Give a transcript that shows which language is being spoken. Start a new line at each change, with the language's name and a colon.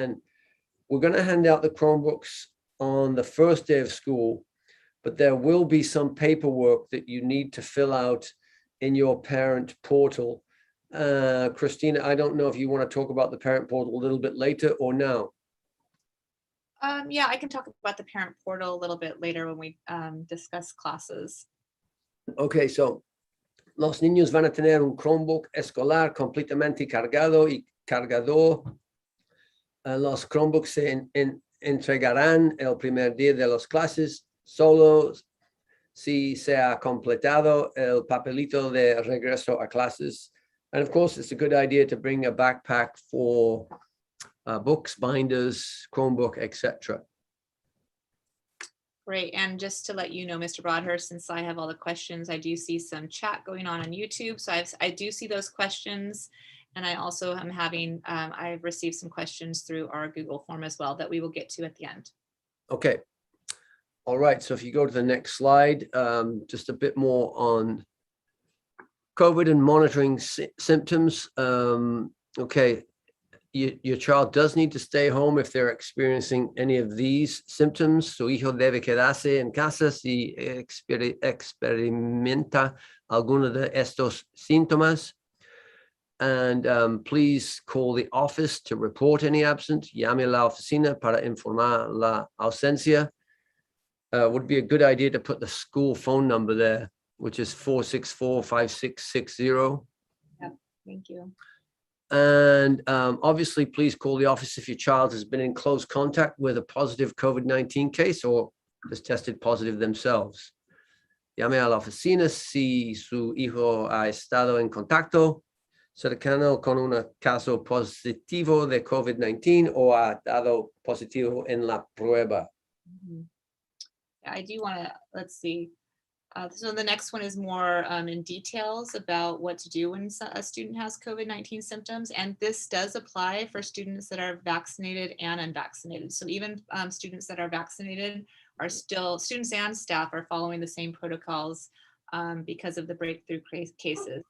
English: And we're going to hand out the Chromebooks on the first day of school, but there will be some paperwork that you need to fill out in your parent portal. Christina, I don't know if you want to talk about the parent portal a little bit later or now. Yeah, I can talk about the parent portal a little bit later when we discuss classes. Okay, so
Spanish: los niños van a tener un Chromebook escolar completamente cargado y cargador. Los Chromebooks se entregarán el primer día de las clases solo si se ha completado el papelito de regreso a clases.
English: And of course, it's a good idea to bring a backpack for books, binders, Chromebook, etc. Great. And just to let you know, Mr. Broadhurst, since I have all the questions, I do see some chat going on YouTube. So I do see those questions. And I also am having, I've received some questions through our Google form as well that we will get to at the end. Okay. All right. So if you go to the next slide, just a bit more on COVID and monitoring symptoms. Okay. Your child does need to stay home if they're experiencing any of these symptoms.
Spanish: Su hijo debe quedarse en casa si experimenta alguno de estos síntomas.
English: And please call the office to report any absence.
Spanish: Llame a la oficina para informar la ausencia.
English: Would be a good idea to put the school phone number there, which is 464-5660. Yep, thank you. And obviously, please call the office if your child has been in close contact with a positive COVID-19 case or has tested positive themselves.
Spanish: Llame a la oficina si su hijo ha estado en contacto cercano con un caso positivo de COVID-19 o ha dado positivo en la prueba.
English: Mm-hmm. I do want to, let's see. So the next one is more in details about what to do when a student has COVID-19 symptoms. And this does apply for students that are vaccinated and unvaccinated. So even students that are vaccinated are still, students and staff are following the same protocols because of the breakthrough cases.